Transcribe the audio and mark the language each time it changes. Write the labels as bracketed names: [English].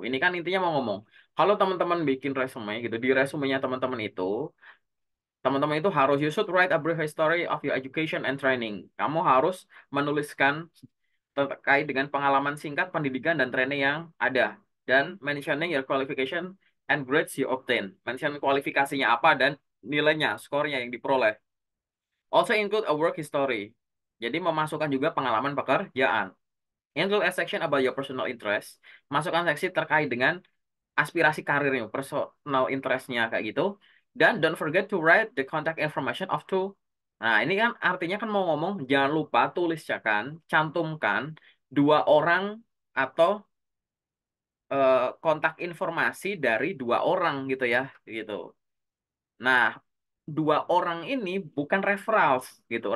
[Indonesian] Ini kan intinya mau ngomong, kalau teman-teman bikin resume gitu, di resumenya teman-teman itu harus [English] you should write a brief history of your education and training. [Indonesian] Kamu harus menuliskan terkait dengan pengalaman singkat pendidikan dan training yang ada dan [English] mentioning your qualification and grades you obtain. [Indonesian] Mention kualifikasinya apa dan nilainya, skornya yang diperoleh. [English] Also include a work history. [Indonesian] Jadi memasukkan juga pengalaman pekerjaan. [English] Include a section about your personal interest. [Indonesian] Masukkan seksi terkait dengan aspirasi karirnya, personal interestnya kayak gitu. [English] Dan don't forget to write the contact information of two. [Indonesian] Nah, ini kan artinya kan mau ngomong, jangan lupa cantumkan dua orang atau kontak informasi dari dua orang gitu ya, gitu. Nah, dua orang ini bukan referrals gitu.